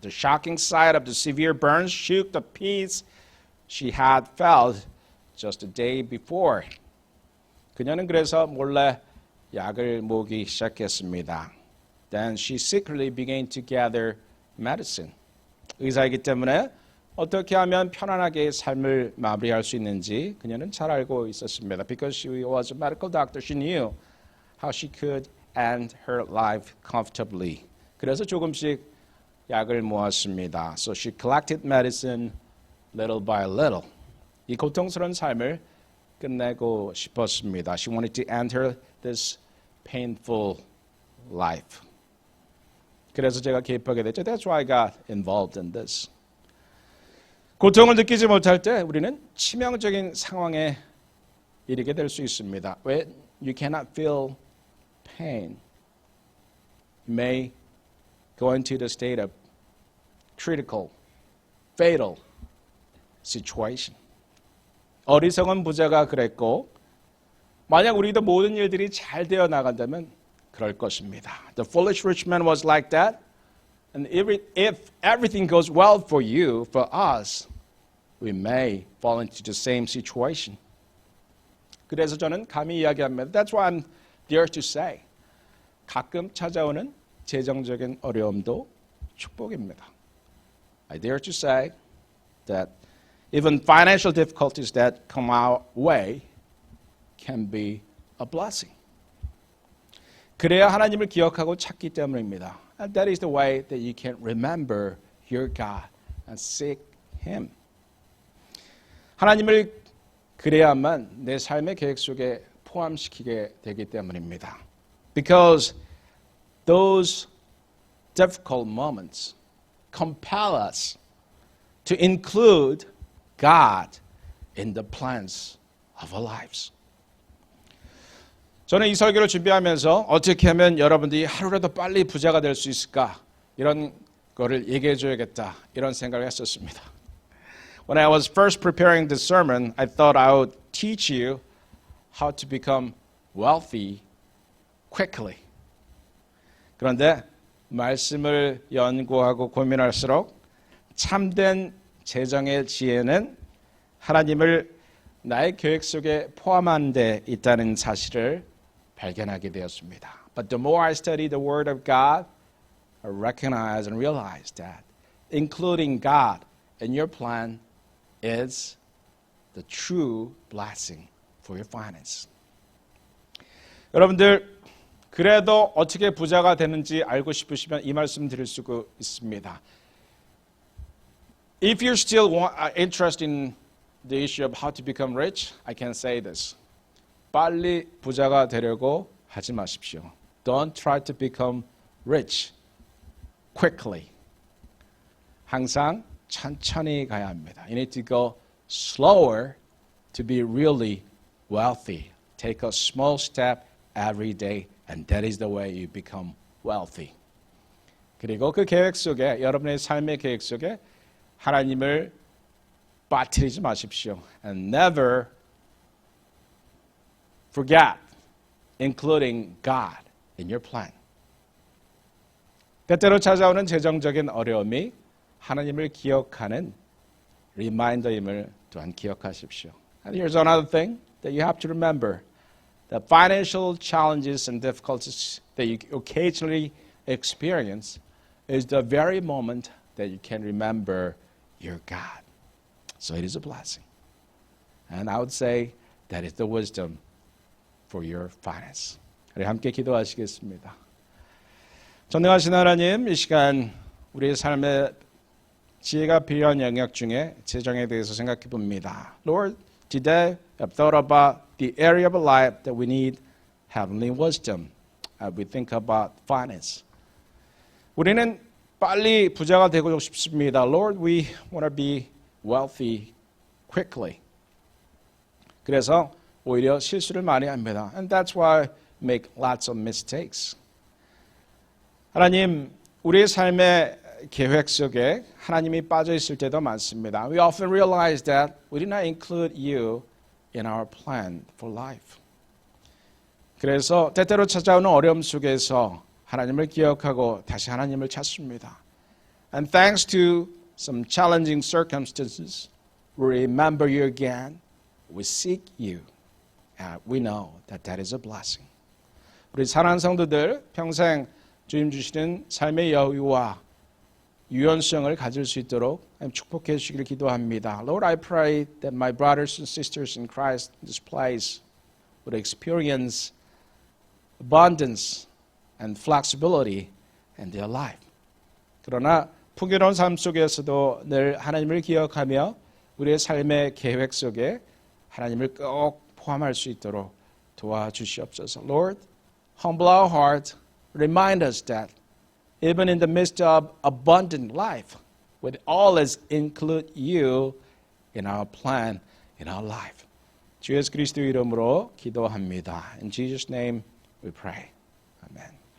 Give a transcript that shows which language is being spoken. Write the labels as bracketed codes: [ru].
[en] The shocking sight of the severe burns shook the peace she had felt just the day before. [ko] 그녀는 그래서 몰래 약을 모으기 시작했습니다. [en] Then she secretly began to gather medicine. [ko] 의사이기 때문에 어떻게 하면 편안하게 삶을 마무리할 수 있는지 그녀는 잘 알고 있었습니다. [en] Because she was a medical doctor, she knew how she could end her life comfortably. [ko] 그래서 조금씩 약을 모았습니다. [en] So she collected medicine little by little. [ko] 이 고통스러운 삶을 끝내고 싶었습니다. [en] She wanted to end this painful life. [ko] 그래서 제가 개입하게 됐죠. [en] That's why I got involved in this. [ko] 고통을 느끼지 못할 때 우리는 치명적인 상황에 이르게 될 수 있습니다. [en] When you cannot feel pain, you may go into the state of critical, fatal situation. [ko] 어리석은 부자가 그랬고 만약 우리도 모든 일들이 잘 되어 나간다면 그럴 것입니다. [en] The foolish rich man was like that. And if everything goes well for you, for us, we may fall into the same situation. [ko] 그래서 저는 감히 이야기합니다. [en] That's why I'm there to say. [ko] 가끔 찾아오는 재정적인 어려움도 축복입니다. [en] I dare to say that even financial difficulties that come our way can be a blessing. [ko] 그래야 하나님을 기억하고 찾기 때문입니다. [en] And that is the way that you can remember your God and seek Him. [ko] 하나님을 그래야만 내 삶의 계획 속에 포함시키게 되기 때문입니다. [en] Because those difficult moments compel us to include God in the plans of our lives. [ko] 저는 이 설교를 준비하면서 어떻게 하면 여러분들이 하루라도 빨리 부자가 될 수 있을까 이런 거를 얘기해 줘야겠다 이런 생각을 했었습니다. [en] When I was first preparing this sermon, I thought I would teach you how to become wealthy quickly. [ko] 그런데 말씀을 연구하고 고민할수록 참된 재정의 지혜는 하나님을 나의 계획 속에 포함한 데 있다는 사실을 발견하게 되었습니다. [en] But the more I study the Word of God, I recognize and realize that including God in your plan is the true blessing for your finance. [ko] 여러분들 그래도 어떻게 부자가 되는지 알고 싶으시면 이 말씀 드릴 수 있습니다. [en] If you're still interested in the issue of how to become rich, I can say this. [ko] 빨리 부자가 되려고 하지 마십시오. [en] Don't try to become rich quickly. [ko] 항상 천천히 가야 합니다. [en] You need to go slower to be really wealthy. Take a small step every day, and that is the way you become wealthy. [ko] 그리고 그 계획 속에 여러분의 삶의 계획 속에 하나님을 빠뜨리지 마십시오. [en] And never forget including God in your plan. [ko] 때때로 찾아오는 재정적인 어려움이 하나님을 기억하는 리마인더임을 또한 기억하십시오. [en] And here's another thing that you have to remember. The financial challenges and difficulties that you occasionally experience is the very moment that you can remember your God. So it is a blessing. And I would say that is the wisdom for your finance. [ko] 우리 함께 기도하시겠습니다. 전능하신 하나님, 이 시간 우리의 삶의 지혜가 필요한 영역 중에 재정에 대해서 생각해 봅니다. [en] Lord, today I've thought about the area of life that we need heavenly wisdom as we think about finance. [ko] 우리는 빨리 부자가 되고 싶습니다. [en] Lord, we want to be wealthy quickly. [ko] 그래서 오히려 실수를 많이 합니다. [en] And that's why we make lots of mistakes. [ko] 하나님, 우리의 삶의 계획 속에 하나님이 빠져 있을 때도 많습니다. [en] We often realize that we did not include you in our plan for life. [ko] 그래서 때때로 찾아오는 어려움 속에서 하나님을 기억하고 다시 하나님을 찾습니다. [en] And thanks to some challenging circumstances, we remember you again. We seek you. And we know that that is a blessing. [ko] 우리 사랑하는 성도들 평생 주님 주시는 삶의 여유와 유연성을 가질 수 있도록 축복해 주시기를 기도합니다. [en] Lord, I pray that my brothers and sisters in Christ in this place would experience abundance and flexibility in their life. [ko] 그러나 풍요로운 삶 속에서도 늘 하나님을 기억하며 우리의 삶의 계획 속에 하나님을 꼭 포함할 수 있도록 도와주시옵소서. [en] Lord, humble our heart. Remind us that even in the midst of abundant life, would always include you in our plan, in our life. [ko] 주 예수 그리스도 이름으로 기도합니다. [en] In Jesus' name we pray. Amen.